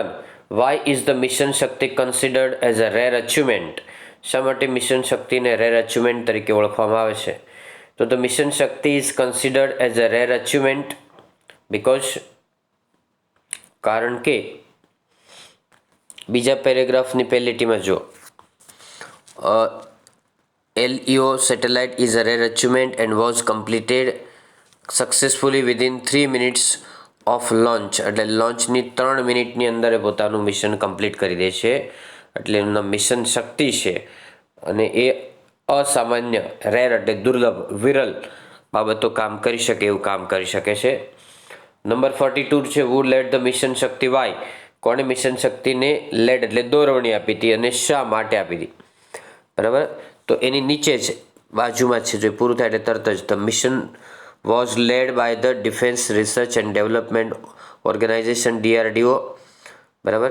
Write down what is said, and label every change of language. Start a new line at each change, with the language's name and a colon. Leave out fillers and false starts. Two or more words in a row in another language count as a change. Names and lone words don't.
English: Why is the Mission Shakti considered as a rare achievement.
Gujarati: શા માટે મિશન શક્તિને
English: rare achievement
Gujarati: તરીકે ઓળખવામાં આવે છે.
English: તો the Mission Shakti is considered as a rare achievement because,
Gujarati: કારણ કે બીજા પેરેગ્રાફની પહેલી લીટીમાં જો
English: LEO satellite is a rare achievement and was completed successfully within 3 minutes of launch.
Gujarati: એટલે લોન્ચની 3 મિનિટની અંદર એ પોતાનું મિશન કમ્પ્લીટ કરી દે છે, એટલે એમના મિશન શક્તિ છે અને એ અસામાન્ય, રેર એટલે દુર્લભ, વિરલ બાબતો કામ કરી શકે એવું કામ કરી શકે છે. નંબર 42 છે
English: who led the Mission Shakti why,
Gujarati: કોણે મિશન શક્તિને લેડ એટલે દોરવણી આપી હતી અને શા માટે આપી હતી, બરાબર. તો એની નીચે છે, બાજુમાં છે, જો પૂરું થાય એટલે તરત જ
English: the mission was led by the Defence Research and Development Organisation DRDO,
Gujarati: બરાબર.